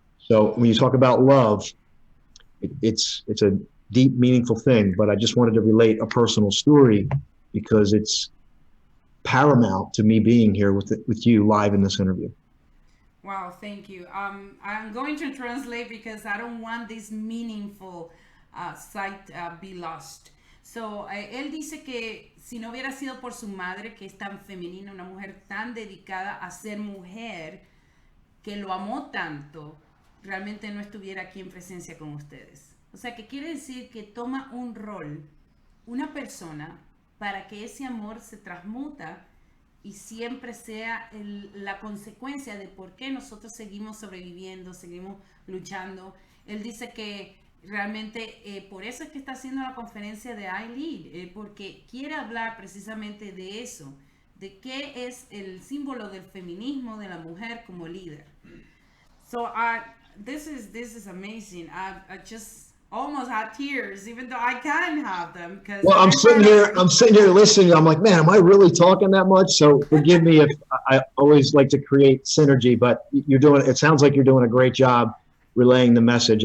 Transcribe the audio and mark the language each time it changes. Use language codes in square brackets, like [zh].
[en] So when you talk about love, it's a deep, meaningful thing, but I just wanted to relate a personal story because it's paramount to me being here with you live in this interview. Wow, thank you. I'm going to translate because I don't want this meaningful sight be lost. [es] So, él dice que si no hubiera sido por su madre, que es tan femenina, una mujer tan dedicada a ser mujer, que lo amó tanto, realmente no estuviera aquí en presencia con ustedes. O sea, que quiere decir que toma un rol, una persona, para que ese amor se transmuta y siempre sea la consecuencia de por qué nosotros seguimos sobreviviendo, seguimos luchando. Él dice que realmente por eso es que está haciendo la conferencia de iLead, porque quiere hablar precisamente de eso, de qué es el símbolo del feminismo de la mujer como líder. [en] So this is amazing. I just almost had tears, even though I can have them. Well, I'm sitting here listening. I'm like, man, am I really talking that much? So forgive me if I always like to create synergy, but it sounds like you're doing a great job relaying the message.